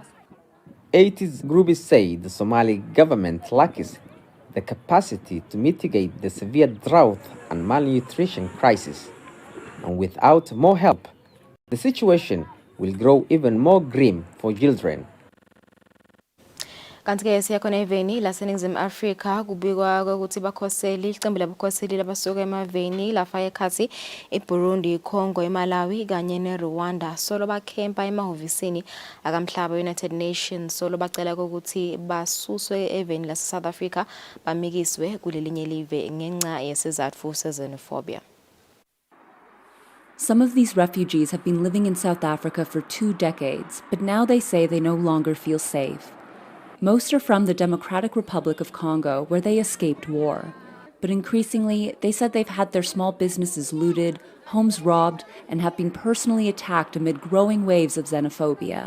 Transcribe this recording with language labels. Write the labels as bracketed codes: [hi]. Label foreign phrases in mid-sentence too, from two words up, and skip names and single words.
[en] 80 groups say the Somali government lacks the capacity to mitigate the severe drought and malnutrition crisis. And without more help, the situation will grow even more grim for children. [ss] Kanti-ke siyakhona eveni laseNingizimu Afrika kubikwa ukuthi bakhoseli iqembu labakhoseli labasuka emaveni lafaka ekhathi eBurundi, iCongo, eMalawi kanye neRwanda solo bakhempa emahhovisini akamhlaba United Nations solo bacela ukuthi basuswe eveni laseSouth Africa bamikiswe kulelinye live ngenxa yesizathu se-Xenophobia. [en] Some of these refugees have been living in South Africa for 2 decades, but now they say they no longer feel safe. Most are from the Democratic Republic of Congo, where they escaped war. But increasingly, they said they've had their small businesses looted, homes robbed, and have been personally attacked amid growing waves of xenophobia.